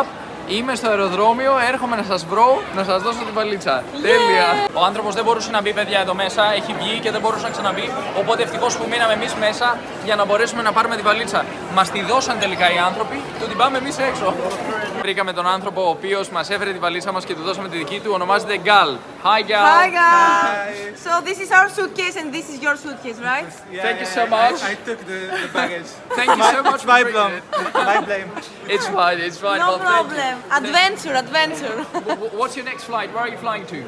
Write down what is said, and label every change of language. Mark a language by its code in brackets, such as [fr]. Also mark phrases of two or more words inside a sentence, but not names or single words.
[el] Είμαι στο αεροδρόμιο, έρχομαι να σας βρω, να σας δώσω την βαλίτσα. Τέλεια! Ο άνθρωπος δεν μπορούσε να μπει, παιδιά, εδώ μέσα, έχει βγει και δεν μπορούσε να ξαναμπεί. Οπότε ευτυχώς που μείναμε εμείς μέσα για να μπορέσουμε να πάρουμε τη βαλίτσα. Μας τη δώσαν τελικά οι άνθρωποι, του την πάμε εμείς έξω. Βρήκαμε τον άνθρωπο ο οποίος μας έφερε τη βαλίτσα μας και του δώσαμε τη δική του, ονομάζεται Gal. [en] Hi Gal! Hi Gal! So this is our suitcase and this is your suitcase, right? Yeah, Thank you so much. I took the baggage. Thank you so much for My bringing blame. it. My blame. It's fine, it's fine. No Well, thank you. problem. Adventure, adventure. What's your next flight? Where are you flying to?